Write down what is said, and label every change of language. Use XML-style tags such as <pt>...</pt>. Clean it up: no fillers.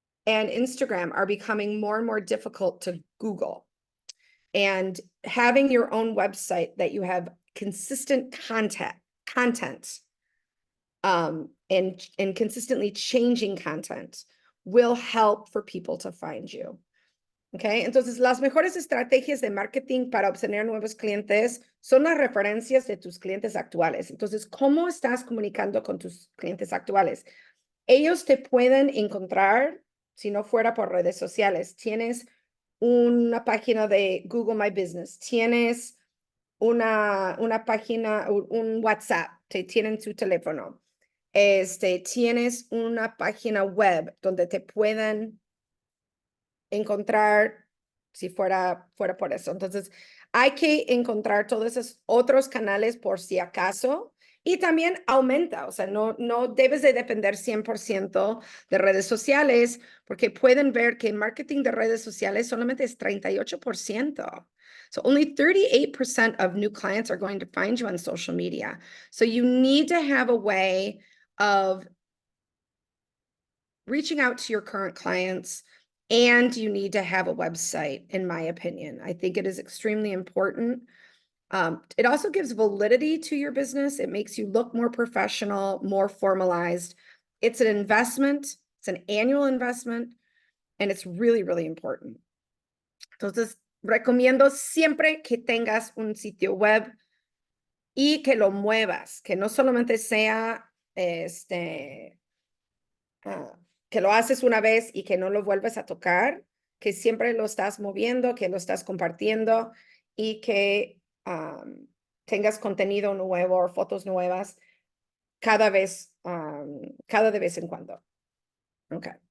<en>and Instagram are becoming more and more difficult to Google. And having your own website that you have consistent content, and consistently changing content will help for people to find you.</en> <es>Okay, entonces las mejores estrategias de marketing para obtener nuevos clientes son las referencias de tus clientes actuales. Entonces, ¿cómo estás comunicando con tus clientes actuales? Ellos te pueden encontrar si no fuera por redes sociales. Tienes una página de Google My Business, tienes una página, un WhatsApp, te tienen su teléfono. Tienes una página web donde te pueden encontrar si fuera por eso. Entonces, hay que encontrar todos esos otros canales por si acaso. Y también aumenta, o sea, no debes de depender 100% de redes sociales, porque pueden ver que el marketing de redes sociales solamente es 38%.</es> <en>So only 38% of new clients are going to find you on social media. So you need to have a way of reaching out to your current clients, and you need to have a website, in my opinion. I think it is extremely important. It also gives validity to your business. It makes you look more professional, more formalized. It's an investment. It's an annual investment, and it's really, really important.</en> <es>Entonces, recomiendo siempre que tengas un sitio web y que lo muevas, que no solamente sea que lo haces una vez y que no lo vuelves a tocar, que siempre lo estás moviendo, que lo estás compartiendo y que tengas contenido nuevo o fotos nuevas cada vez de vez en cuando. Ok.</es>